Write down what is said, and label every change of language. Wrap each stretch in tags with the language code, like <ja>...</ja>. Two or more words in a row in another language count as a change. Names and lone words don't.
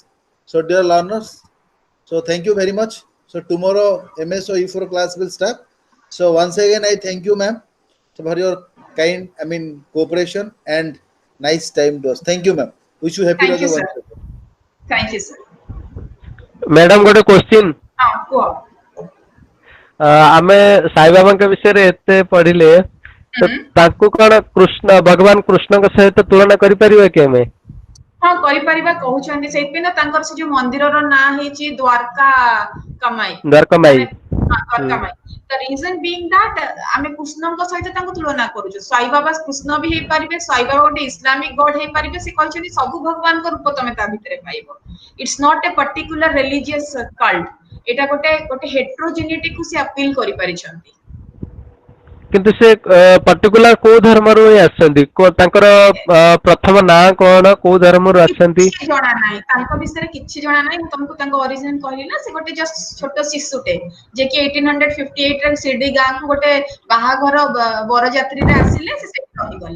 <en>So, dear learners, so thank you very much. So, tomorrow MS or E4 class will start. So, once again, I thank you, ma'am, for your kind, cooperation and nice time to us. Thank you, ma'am. Wish you happy Thank you, Raja sir. once again. Thank you, sir.</en> <or>ମ୍ୟାଡାମ ଗୋଟେ କ୍ୱେଶ୍ଚିନ୍,</or> <en>Go.</en> <or>ଆମେ ସାଇବାବାଙ୍କ ବିଷୟରେ ଏତେ ପଢିଲେ ତ ତାଙ୍କୁ କଣ କୃଷ୍ଣ ଭଗବାନ କୃଷ୍ଣଙ୍କ ସହିତ ତୁଳନା କରିପାରିବା କି ଆମେ? ହଁ କରିପାରିବା କହୁଛନ୍ତି, ସେଇଥିପାଇଁ ତ ତାଙ୍କର ସେ ଯୋଉ ମନ୍ଦିରର ନାଁ ହେଇଛି ଦ୍ୱାରକା କମାଇ. ଦ୍ୱାରକାମାଇ. ଦ୍ୱାରକାମାଇ.</or> <en>The reason being that</en> <or>ଆମେ କୃଷ୍ଣଙ୍କ ସହିତ ତାଙ୍କୁ ତୁଳନା କରୁଛୁ. ସାଇବାବା କୃଷ୍ଣ ବି ହେଇପାରିବେ, ସାଇବାବା ଗୋଟେ</or> <en>Islamic God</en> <or>ହେଇପାରିବେ. ସେ କହିଛନ୍ତି ସବୁ ଭଗବାନଙ୍କ ରୂପ ତମେ ତା ଭିତରେ ପାଇବ.</or> <en>It's not a particular religious cult.</en> <or>ଏଟା ଗୋଟେ heterogeneity କୁ ସେ appeal କରିପାରିଛନ୍ତି. କିନ୍ତୁ ସେ ପର୍ଟିକୁଲାର କୋଉ ଧର୍ମରୁ ଆସିଛନ୍ତି? ତାଙ୍କର ପ୍ରଥମ ନାଁ କଣ, କୋଉ ଧର୍ମରୁ ଆସିଛନ୍ତି? କିଛି ଜଣା ନାହିଁ, ତାଙ୍କ ବିଷୟରେ କିଛି ଜଣା ନାହିଁ. ମୁଁ ତମକୁ ତାଙ୍କ ଅରିଜିନ କହିଲି ନା, ସେ ଗୋଟେ ଜଷ୍ଟ ଛୋଟ ଶିଶୁଟେ ଯେ କି 1858 ରେ ଶିରଡି ଗାଁକୁ ଗୋଟେ ବାହାଘର ବରଯାତ୍ରୀରେ ଆସିଲେ, ସେ ସେଠି ରହିଗଲେ.</or>